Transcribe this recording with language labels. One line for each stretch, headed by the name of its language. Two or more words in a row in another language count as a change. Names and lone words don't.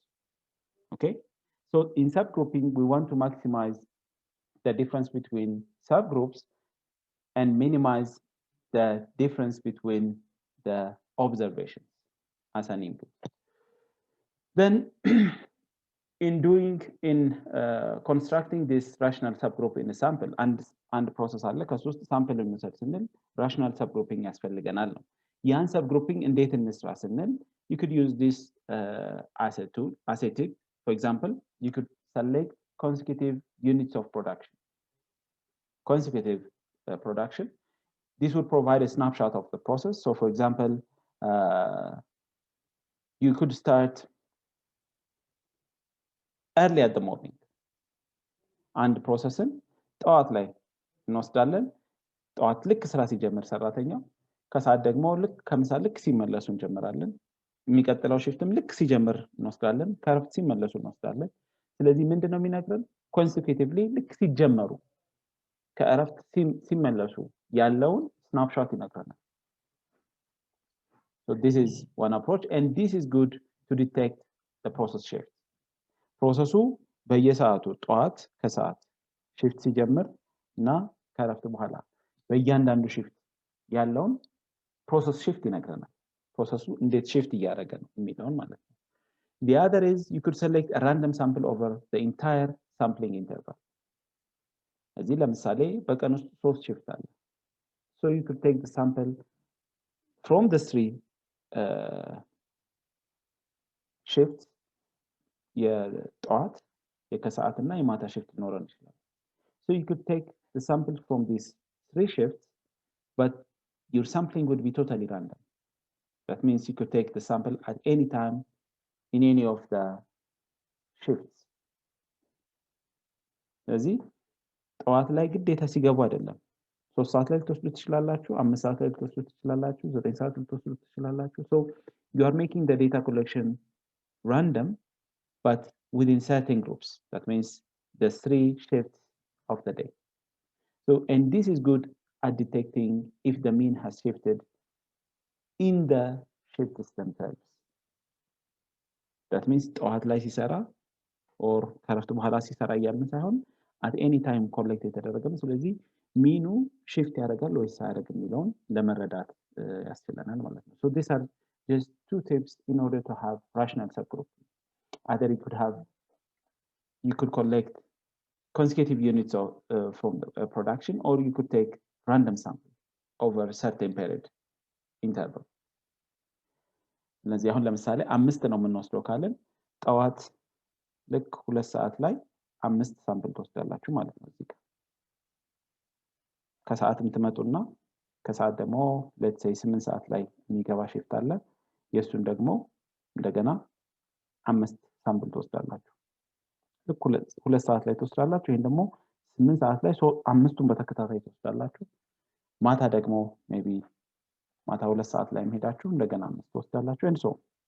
English: Okay, so in subgrouping, we want to maximize the difference between subgroups and minimize the difference between the observations as an input. Then in constructing this rational subgroup in a sample and process
Amharic: አለ ከሶስት ሳምፕል እንውሰድ ስንል
English: rational subgrouping
Amharic: ያስፈልገናል ነው ያን subgrouping እንዴት እንስራ ስንል
English: you could use this as a tool as a tip. For example, you could select consecutive units of production. Consecutive production. This would provide a snapshot of the process. So for example, you could start early at the morning.
Amharic: አንድ ፕሮሰስን ጠዋት ላይ እንወስዳለን ጠዋት ልክ ስራ ሲጀምር ሰራተኛው ከሰዓት ደግሞ ልክ ከምሳ ልክ ሲመለሱ እንጀምራለን የሚቀጥለው ሽፍትም ልክ ሲጀምር እንወስዳለን ከረፍት ሲመለሱ እንወስዳለን ስለዚህ ምንድነው የሚነግረን ኮንሲኩቲቭሊ ልክ ሲጀመሩ ከረፍት ሲመለሱ ያለውን ስናፕሾት ይነግረናል.
English: So this is one approach and this is good to detect the process shift.
Amharic: ፕሮሰሱ በየሰዓቱ ጠዋት ከሰዓት ሽፍት ሲጀምር እና ከረፍት በኋላ በእያንዳንዱ ሽፍት ያለውን ፕሮሰስ ሽፍት ይነግረናል ፕሮሰሱ እንዴት ሽፍት እያደረገ ነው የሚለውን ማለት ነው.
English: The other is you could select a random sample over the entire sampling interval.
Amharic: እዚህ ለምሳሌ በቀን ውስጥ 3 ሽፍት አለ.
English: So you could take the sample from the 3 shifts
Amharic: የጠዋት የከሰዓትና የማታ ሽፍት ሊኖረን ይችላል.
English: So you could take the samples from these 3 shifts, but your sampling would be totally random. That means you could take the sample at any time in any of the shifts. ስለዚህ ጠዋት ላይ ግዴታ ሲገቡ አይደለም 3 ሰዓት ላይ ልትወስዱ ትችላላችሁ 5 ሰዓት ላይ ልትወስዱ ትችላላችሁ 9 ሰዓት ልትወስዱ ትችላላችሁ. So you are making the data collection random but within certain groups. That means the 3 shifts of the day. So, and this is good at detecting if the mean has shifted in the shifts themselves. That means
Amharic: ጠዋት ላይ ሲሰራ or ከረፍት በኋላ ሲሰራ እያልን ሳይሆን
English: at any time collect
Amharic: የተደረገ ነው. ስለዚህ ሚኑ shift ያደርጋል ወይስ አያደርግም የሚለውን ለመረዳት ያስችለናል ማለት ነው.
English: So these are just 2 tips in order to have rational subgroup. Either you could collect consecutive units of from the production, or you could take random sample over a certain period interval.
Amharic: ስለዚህ አሁን ለምሳሌ 5 ነው የምንወስደው ካለን ጠዋት ልክ 2 ሰዓት ላይ 5 ሳምፕል ትወስዳላችሁ ማለት ነው። እዚህ ከሰዓትም ትመጡና ከሰዓት ደግሞ
English: let's say
Amharic: 8 ሰዓት ላይ የሚገባ shift አለ የሱን ደግሞ እንደገና 5 ሳምፕል ትወስዳላችሁ ልክ 2 ሰዓት ላይ ትወስዳላችሁ ይሄን ደግሞ 8 ሰዓት ላይ አምስቱን በተከታታይ ትወስዳላችሁ ማታ ደግሞ maybe ማታ 2 ሰዓት ላይ ሄዳችሁ እንደገና 5 ትወስዳላችሁ
English: and so